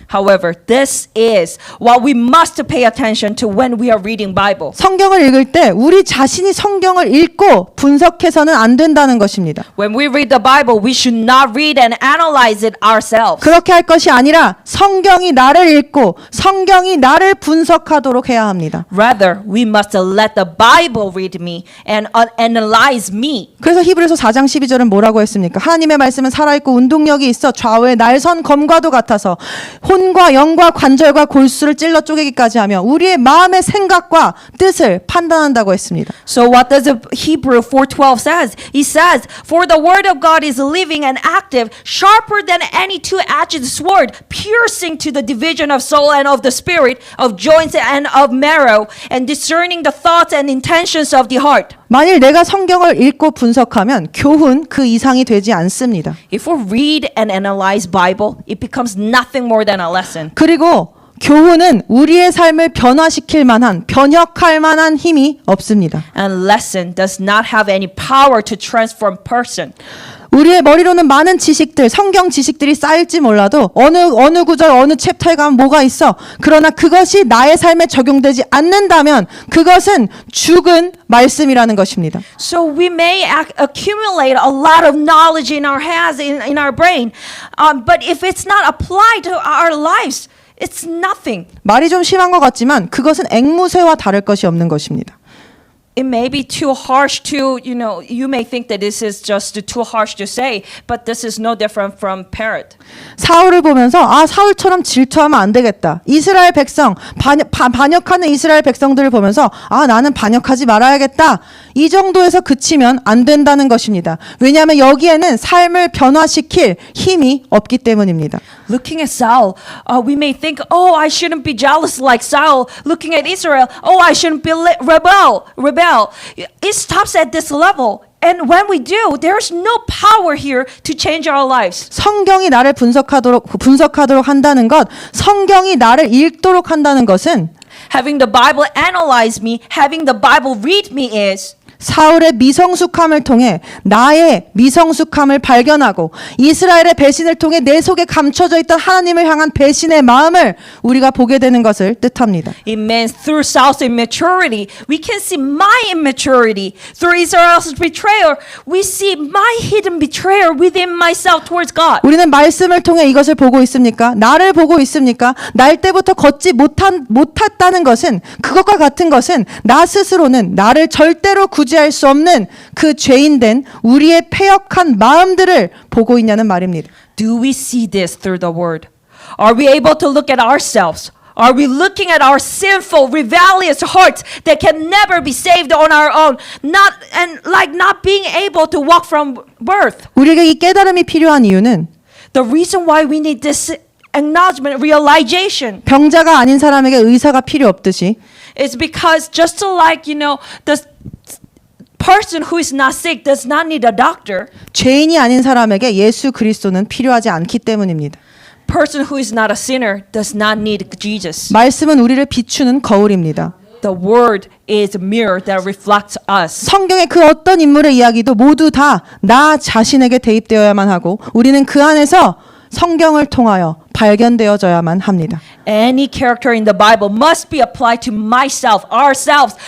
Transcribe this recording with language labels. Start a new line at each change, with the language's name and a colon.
English: However, this is what we must pay attention to when we are reading Bible.
Korean: 성경을 읽을 때 우리 자신이 성경을 읽고 분석해서는 안 된다는 것입니다.
English: When we read the Bible, we should not read and analyze it ourselves.
Korean: 그렇게 할 것이 아니라 성경이 나를 읽고 성경이 나를 분석하도록 해야 합니다.
English: Rather, we must let the Bible read me and analyze me.
Korean: 그래서 히브리서 4장 12절은 뭐라고 했습니까? 하나님의 말씀은 살아있고 운동력이 있어 좌우의 날선 검과도 같아서 혼과 영과 관절과 골수를 찔러 쪼개기까지 하며 우리의 마음의 생각과 뜻을 판단한다고 했습니다.
English: So what does Hebrew 4:12 says? He says, "For the word of God is living and active, sharper than any two-edged sword, piercing to the division of soul and of the spirit, of joints and of marrow, and discerning the thoughts and intentions of the heart."
Korean: 만일 내가 성경을 읽고 분석하면 교훈 그 이상이 되지 않습니다.
English: If we read and analyze Bible, it becomes nothing more than a lesson.
Korean: 그리고 교훈은 우리의 삶을 변화시킬 만한, 변혁할 만한 힘이 없습니다.
English: And lesson does not have any power to transform person.
Korean: 우리의 머리로는 많은 지식들, 성경 지식들이 쌓일지 몰라도 어느 구절, 어느 챕터에 가면 뭐가 있어. 그러나 그것이 나의 삶에 적용되지 않는다면 그것은 죽은 말씀이라는 것입니다.
English: So we may accumulate a lot of knowledge in our heads, in our brain, but if it's not applied to our lives, it's nothing.
Korean: 말이 좀 심한 것 같지만 그것은 앵무새와 다를 것이 없는 것입니다.
English: It may be too harsh to, you may think that this is just too harsh to say, but this is no different from parrot.
Korean: 사울을 보면서 사울처럼 질투하면 안 되겠다. 이스라엘 백성, 반역하는 이스라엘 백성들을 보면서 나는 반역하지 말아야겠다. 이 정도에서 그치면 안 된다는 것입니다. 왜냐하면 여기에는 삶을 변화시킬 힘이 없기 때문입니다.
English: Looking at Saul, we may think, I shouldn't be jealous like Saul. Looking at Israel, I shouldn't be rebel. It stops at this level. And when we do, there's no power here to change our lives.
Korean: 성경이 나를 분석하도록 한다는 것, 성경이 나를 읽도록 한다는 것은
English: Having the Bible analyze me, having the Bible read me is
Korean: 사울의 미성숙함을 통해 나의 미성숙함을 발견하고 이스라엘의 배신을 통해 내 속에 감춰져 있던 하나님을 향한 배신의 마음을 우리가 보게 되는 것을 뜻합니다.
English: It means through Saul's immaturity, we can see my immaturity. Through Israel's betrayal, we see my hidden betrayal within myself towards God.
Korean: 우리는 말씀을 통해 이것을 보고 있습니까? 나를 보고 있습니까? 날 때부터 걷지 못했다는 것은 그것과 같은 것은 나 스스로는 나를 절대로 구제할 수 없는 그 죄인된 우리의 패역한 마음들을 보고 있냐는 말입니다.
English: Do we see this through the word? Are we able to look at ourselves? Are we looking at our sinful, rebellious hearts that can never be saved on our own, not being able to walk from birth?
Korean: 우리에게 이 깨달음이 필요한 이유는
English: The reason why we need this acknowledgement, realization,
Korean: 병자가 아닌 사람에게 의사가 필요 없듯이
English: is because just like, the person who is not sick does not need a doctor.
Korean: 죄인이 아닌 사람에게 예수 그리스도는 필요하지 않기 때문입니다.
English: Person who is not a sinner does not need Jesus.
Korean: 말씀은 우리를 비추는 거울입니다.
English: The word is a mirror that reflects us.
Korean: 성경의 그 어떤 인물의 이야기도 모두 다 나 자신에게 대입되어야만 하고 우리는 그 안에서 성경을 통하여 발견되어져야만 합니다.
English: Any character in the Bible must be applied to myself, ourselves.